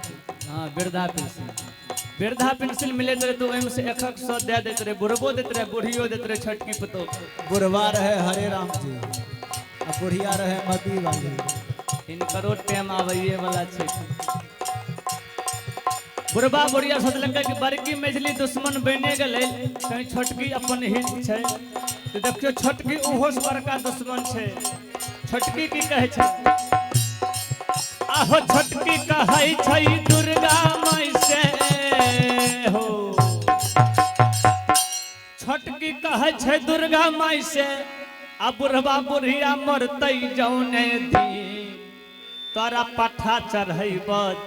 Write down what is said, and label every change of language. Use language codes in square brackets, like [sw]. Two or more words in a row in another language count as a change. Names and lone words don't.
[mai] हाँ वृद्धा पेंशन मिलत रहे तो ओहिमे से 100 दे देते रहे बुढ़बो देते रहे बुढ़ियो देते रहे छोटकी पुतहु। बुढ़वा रहे हरे राम जी और बुढ़िया रहे मती वाली। इनकरो टाइम आवे वाला छे। बुढ़बा बुढ़िया सोचलकै कि बड़की मझली दुश्मन बने गए कहीं छोटकी अपन हित छे तो देखियो छोटकी ओहो से बड़का दुश्मन छे। छोटकी की कहे छे आहो छोटकी कहै छै दुर्गा माई से हो छोटकी कहै छै दुर्गा माई से आ बुढ़बा बुढ़िया मरतै जौने दी तोरा पठा चढ़ैबती।